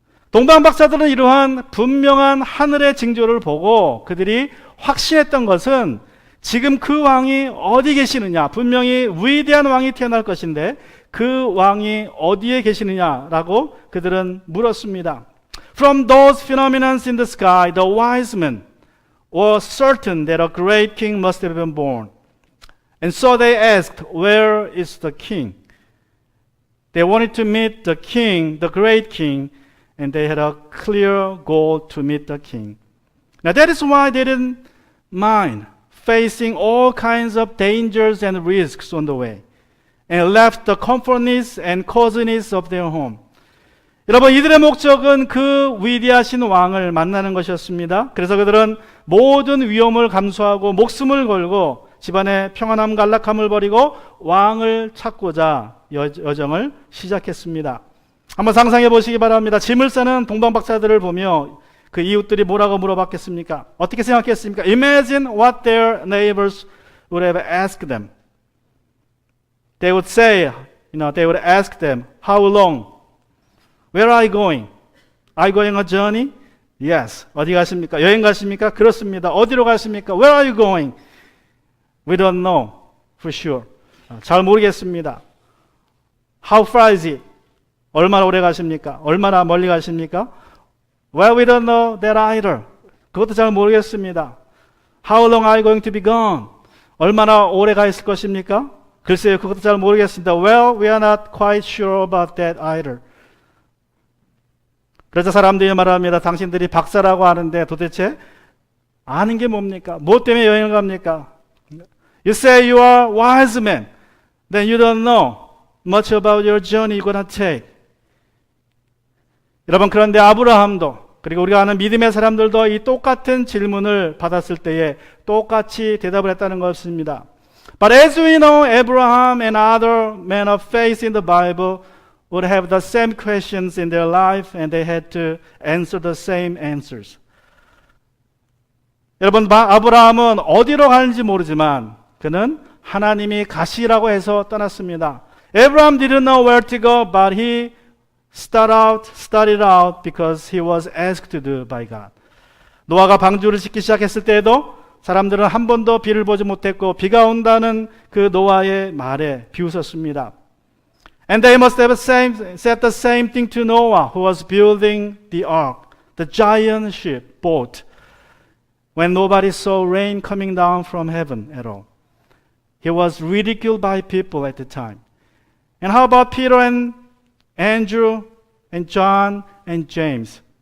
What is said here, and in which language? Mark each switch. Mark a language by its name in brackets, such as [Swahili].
[Korean] 동방박사들은 이러한 분명한 하늘의 징조를 보고 그들이 확신했던 것은 지금 그 왕이 어디 계시느냐, 분명히 위대한 왕이 태어날 것인데 그 왕이 어디에 계시느냐라고 그들은 물었습니다. [English] From those phenomena in the sky, the wise men were certain that a great king must have been born. And so they asked, where is the king? They wanted to meet the king, the great king, and they had a clear goal to meet the king. Now that is why they didn't mind facing all kinds of dangers and risks on the way, and left the comfortness and coziness of their home. [Korean] 여러분, 이들의 목적은 그 위대하신 왕을 만나는 것이었습니다. 그래서 그들은 모든 위험을 감수하고 목숨을 걸고 집안의 평안함 간락함을 버리고 왕을 찾고자 여정을 시작했습니다. 한번 상상해 보시기 바랍니다. 짐을 싸는 동방박사들을 보며 그 이웃들이 뭐라고 물어봤겠습니까? 어떻게 생각했습니까? [English] Imagine what their neighbors would have asked them. They would say, they would ask them, how long? Where are you going? Are you going a journey? Yes. [Korean] 어디 가십니까? 여행 가십니까? 그렇습니다. 어디로 가십니까? [English] Where are you going? We don't know for sure. [Korean] 잘 모르겠습니다. [English] How far is it? [Korean] 얼마나 오래 가십니까? 얼마나 멀리 가십니까? [English] Well, we don't know that either. [Korean] 그것도 잘 모르겠습니다. [English] How long are you going to be gone? [Korean] 얼마나 오래 가 있을 것입니까? 글쎄요, 그것도 잘 모르겠습니다. [English] Well, we are not quite sure about that either. [Korean] 그래서 사람들이 말합니다. 당신들이 박사라고 하는데 도대체 아는 게 뭡니까? 무엇 때문에 여행을 갑니까? [English] You say you are wise man. Then you don't know much about your journey you're gonna take. [Korean] 여러분, 그런데 아브라함도 그리고 우리가 아는 믿음의 사람들도 이 똑같은 질문을 받았을 때에 똑같이 대답을 했다는 것입니다. [English] But as we know, Abraham and other men of faith in the Bible would have the same questions in their life and they had to answer the same answers. [Korean] 여러분, 아브라함은 어디로 가는지 모르지만 그는 하나님이 가시라고 해서 떠났습니다. [English] Abraham didn't know where to go, but he started out because he was asked to do by God. [Korean] 노아가 방주를 짓기 시작했을 때에도 사람들은 한 번도 비를 보지 못했고 비가 온다는 그 노아의 말에 비웃었습니다. [English] And they must have said the same thing to Noah, who was building the ark, the giant ship, boat, when nobody saw rain coming down from heaven at all. He was ridiculed by people at the time. And how about Peter and Andrew and John and James?